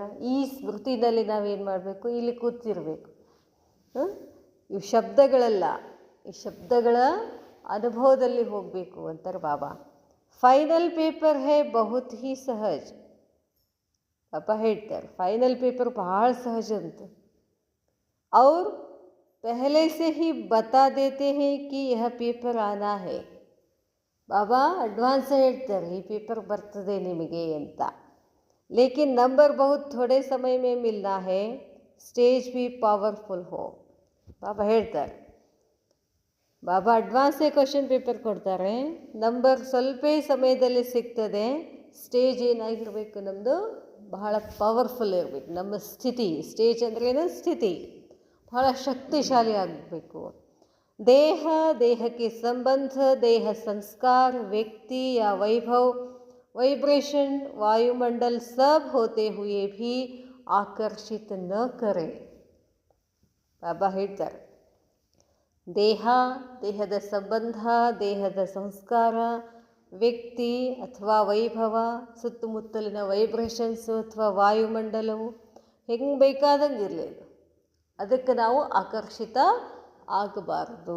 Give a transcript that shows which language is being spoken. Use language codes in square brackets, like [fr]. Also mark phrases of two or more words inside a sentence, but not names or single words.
[kn] ಈ ಸ್ಮೃತಿನಲ್ಲಿ ನಾವೇನು ಮಾಡಬೇಕು, ಇಲ್ಲಿ ಕೂತಿರಬೇಕು. ಇವು ಶಬ್ದಗಳಲ್ಲ, ಈ ಶಬ್ದಗಳ ಅನುಭವದಲ್ಲಿ ಹೋಗಬೇಕು ಅಂತಾರೆ ಬಾಬಾ. [en] final paper [hi] है बहुत ही सहज. [kn] ಬಾಬಾ ಹೇಳ್ತಾರೆ [en] final paper [kn] ಬಹಳ ಸಹಜ ಅಂತ. [hi] और पहले से ही बता देते हैं कि यह पेपर आना है. [kn] ಬಾಬಾ ಅಡ್ವಾನ್ಸ್ ಹೇಳ್ತಾರೆ ಈ ಪೇಪರ್ ಬರ್ತದೆ ನಿಮಗೆ ಅಂತ. [hi] लेकिन नंबर बहुत थोड़े समय में मिलना है, स्टेज भी पावरफुल हो. [kn] ಬಾಬಾ ಹೇಳ್ತಾರೆ, ಬಾಬಾ ಅಡ್ವಾನ್ಸೇ [en] question paper [kn] ಕೊಡ್ತಾರೆ, ನಂಬರ್ ಸ್ವಲ್ಪ ಸಮಯದಲ್ಲಿ ಸಿಗ್ತದೆ. ಸ್ಟೇಜ್ ಏನಾಗಿರಬೇಕು, ನಮ್ಮದು ಬಹಳ ಪವರ್ಫುಲ್ ಇರಬೇಕು. ನಮ್ಮ ಸ್ಥಿತಿ, ಸ್ಟೇಜ್ ಅಂದ್ರೇನು, ಸ್ಥಿತಿ ಬಹಳ ಶಕ್ತಿಶಾಲಿ ಆಗಬೇಕು. ದೇಹ, ದೇಹಕ್ಕೆ ಸಂಬಂಧ, ದೇಹ ಸಂಸ್ಕಾರ, ವ್ಯಕ್ತಿ [hi] या वैभव, वाइब्रेशन, वायुमंडल सब होते हुए भी आकर्षित न करें. [kn] ಬಾಬಾ ಹೇಳ್ತಾರೆ, ದೇಹ, ದೇಹದ ಸಂಬಂಧ, ದೇಹದ ಸಂಸ್ಕಾರ, ವ್ಯಕ್ತಿ ಅಥವಾ ವೈಭವ, ಸುತ್ತಮುತ್ತಲಿನ ವೈಬ್ರೇಷನ್ಸು ಅಥವಾ ವಾಯುಮಂಡಲವು ಹೆಂಗೆ ಬೇಕಾದಂಗೆ ಇರಲಿ, ಅದಕ್ಕೆ ನಾವು ಆಕರ್ಷಿತ ಆಗಬಾರ್ದು.